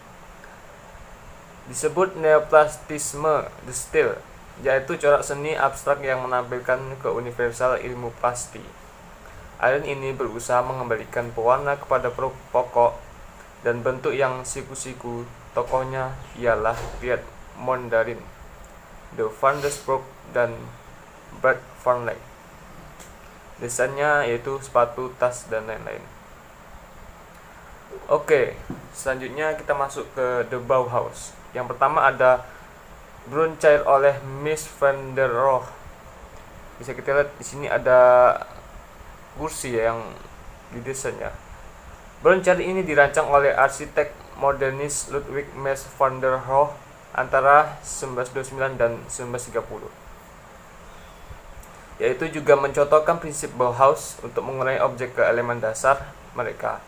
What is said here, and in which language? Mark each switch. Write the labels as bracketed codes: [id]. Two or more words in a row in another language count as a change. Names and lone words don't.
[id] Disebut neoplastisme The Style, yaitu corak seni abstrak yang menampilkan keuniversal ilmu pasti. Aliran ini berusaha mengembalikan pewarna kepada pokok dan bentuk yang siku-siku. Tokohnya ialah Piet Mondarian, De Van der Broek, dan Bert van Leck. Desainnya yaitu sepatu, tas, dan lain-lain. Oke, selanjutnya kita masuk ke The Bauhaus. Yang pertama ada Brunnenchair oleh Mies van der Rohe. Bisa kita lihat di sini ada kursi yang didesainnya. Brunnenchair ini dirancang oleh arsitek modernis Ludwig Mies van der Rohe antara 1929 dan 1930. Yaitu juga mencontohkan prinsip Bauhaus untuk mengurangi objek ke elemen dasar mereka.